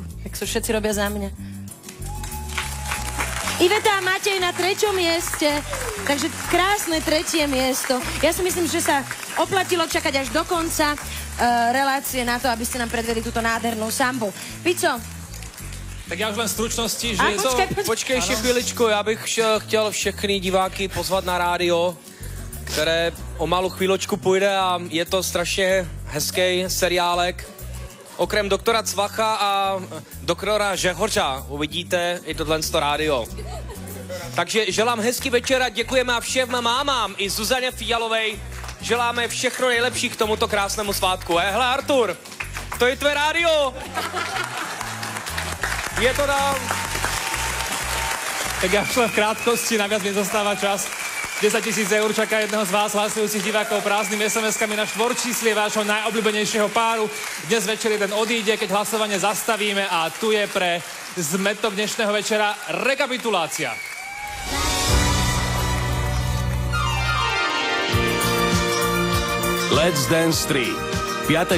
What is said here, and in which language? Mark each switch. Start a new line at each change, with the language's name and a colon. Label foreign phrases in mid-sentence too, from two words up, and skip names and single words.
Slovak: Tak sú všetci robia za mňa. Iveta a Matej na 3. mieste. Takže krásne 3. miesto. Ja si myslím, že sa oplatilo čakať až do konca relácie na to, aby ste nám predvedli túto nádhernú sambu. Pico, Tak já už len v stručnosti, že...
Czech: Počkej ještě chviličku, já bych chtěl všechny diváky pozvat na rádio, které o malou chvíločku půjde a je to strašně hezký seriálek.
Slovak: Okrem doktora Cvacha a doktora Žehořa uvidíte i tohle rádio.
Czech: Takže želám hezký večer a děkujeme a všem mámám i Zuzaně Fialovej. Želáme všechno nejlepší k tomuto krásnému svátku. Hele Artur, to je tvé rádio. Je to dál.
Slovak: Tak já v krátkosti, naviac mi zostáva čas. 10 000 eur čaká jedného z vás hlasujúcich divákov prázdnymi SMS-kami na štvorčíslie vášho najobľúbenejšieho páru. Dnes večer jeden odíde, keď hlasovanie zastavíme a tu je pre zmetok dnešného večera rekapitulácia. Let's Dance 3. 5.